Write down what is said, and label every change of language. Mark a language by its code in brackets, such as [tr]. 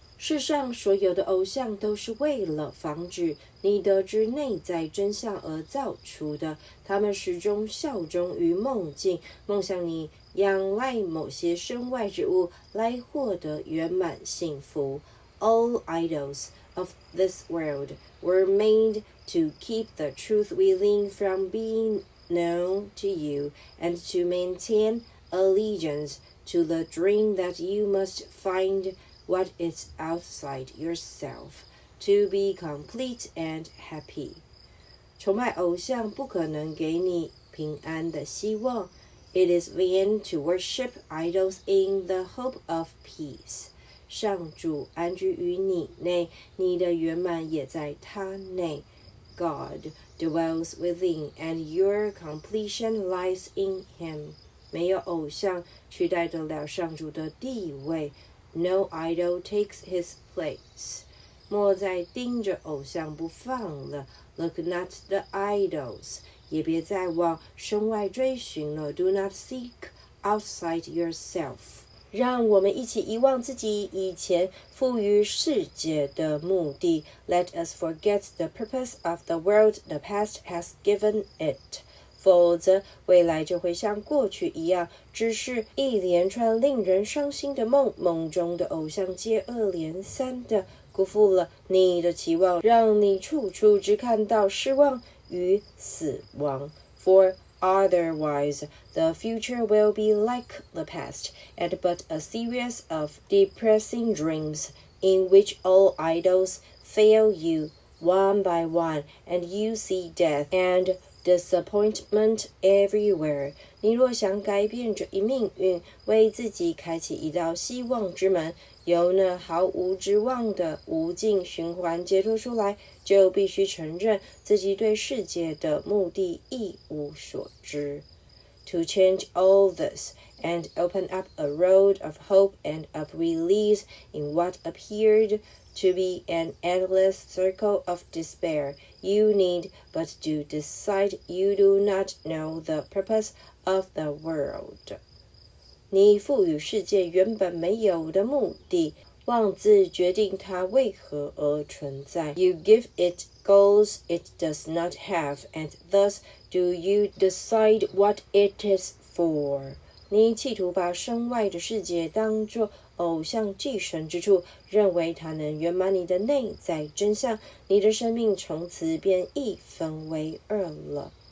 [zh] 世上所有的偶像都是为了防止你得知内在真相而造出的，他们始终效忠于梦境，梦想你仰赖某些身外之物来获得圆满幸福。 [en] All idols of this world were made to keep the truth within from being known to you, and to maintain allegiance to the dream that you must find what is outside yourself, to be complete and happy. [zh] 崇拜偶像不可能给你平安的希望。 [en] It is vain to worship idols in the hope of peace. [zh] 上主安居于你内，你的圆满也在他内。 [en] God dwells within, and your completion lies in him. [zh] 没有偶像取代得了上主的地位。 [en] No idol takes his place. [zh] 莫再盯着偶像不放了。 [en] Look not the idols. [zh] 也别再往身外追寻了。 [en] Do not seek outside yourself. [zh] 让我们一起遗忘自己以前赋予世界的目的。 [en] Let us forget the purpose of the world the past has given it. [zh] 否则未来就会像过去一样，只是一连串令人伤心的梦，梦中的偶像接二连三的辜负了你的期望，让你处处只看到失望与死亡。 [en] For otherwise, the future will be like the past, and but a series of depressing dreams, in which all idols fail you one by one, and you see death and disappointment everywhere. [zh] 你若想改变这一命运，为自己开启一道希望之门，由那毫无指望的无尽循环解脱出来，就必须承认自己对世界的目的一无所知。 [en] To change all this and open up a road of hope and of release in what appeared to be an endless circle of despair, you need but to decide you do not know the purpose of the world. [zh] 你赋予世界原本没有的目的，妄自决定它为何而存在。 [en] You give it goals it does not have, and thus do you decide what it is for. [zh] 你企图把身外的世界当作偶像寄生之处，认为它能圆满你的内在真相，你的生命从此便一分为二了。